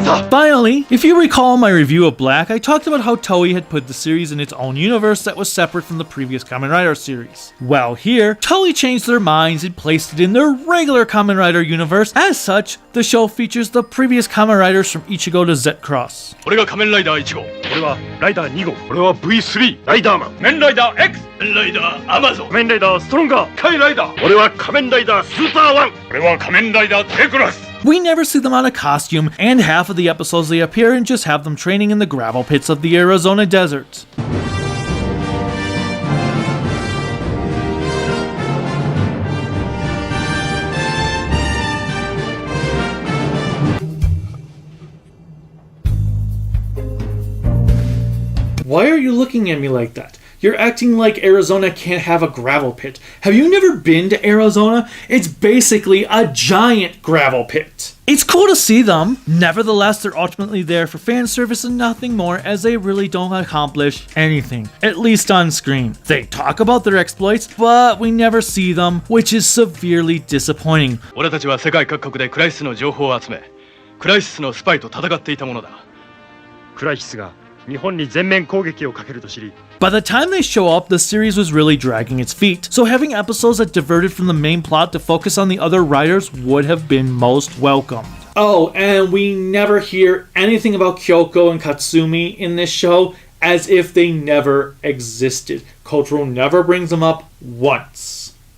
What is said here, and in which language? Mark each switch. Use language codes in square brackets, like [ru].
[en] Finally, if you recall my review of Black, I talked about how Toei had put the series in its own universe that was separate from the previous Kamen Rider series. Well, here, Toei changed their minds and placed it in their regular Kamen Rider universe. As such, the show features the previous Kamen Riders from Ichigo to Z-Cross. [ja] 俺が仮面ライダー1号、俺はライダー2号、俺は V3 ライダーマン、仮面ライダー X、仮面ライダーアマゾン、仮面ライダーストロンガー、カイライダー、俺は仮面ライダースーパーワン、俺は仮面ライダーテクラス。 [en] We never see them on a costume, and half of the episodes they appear in just have them training in the gravel pits of the Arizona desert. Why are you looking at me like that? You're acting like Arizona can't have a gravel pit. Have you never been to Arizona? It's basically a giant gravel pit. It's cool to see them. Nevertheless, they're ultimately there for fan service and nothing more, as they really don't accomplish anything, at least on screen. They talk about their exploits, but we never see them, which is severely disappointing. [ja] 俺たちは世界各国でクライシスの情報を集め、クライシスのスパイと戦っていたものだ。クライシスが日本に全面攻撃をかけると知り。 [en] By the time they show up, the series was really dragging its feet, so having episodes that diverted from the main plot to focus on the other writers would have been most welcomed. Oh, and we never hear anything about Kyoko and Katsumi in this show as if they never existed. Kotaro never brings them up once.